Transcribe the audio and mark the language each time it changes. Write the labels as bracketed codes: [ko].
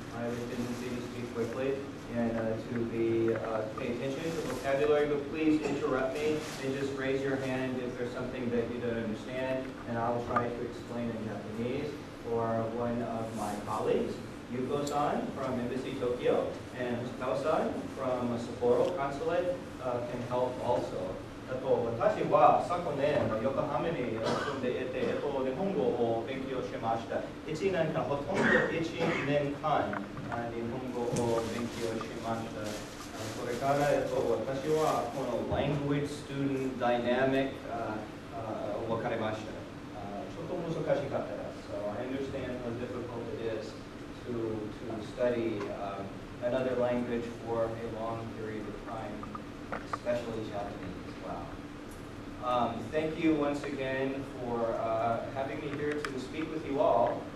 [en] I have a tendency to speak quickly and to pay attention to vocabulary, but please interrupt me and just raise your hand if there's something that you don't understand, and I'll try to explain in Japanese. Or one of my colleagues, Yuko-san from Embassy Tokyo, and Kao-san from Sapporo Consulate can help also. [ja] 私は昨年横浜に住んでいて、日本語を勉強しました。 1年間、ほとんど1年間、日本語を勉強しました。それから、私はこの [en] Language Student Dynamic [ja] 分かりました。ちょっと難しかったです。 [en] So I understand how difficult it is to study another language for a long period of time, especially Japanese. Wow. Thank you once again for having me here to speak with you all.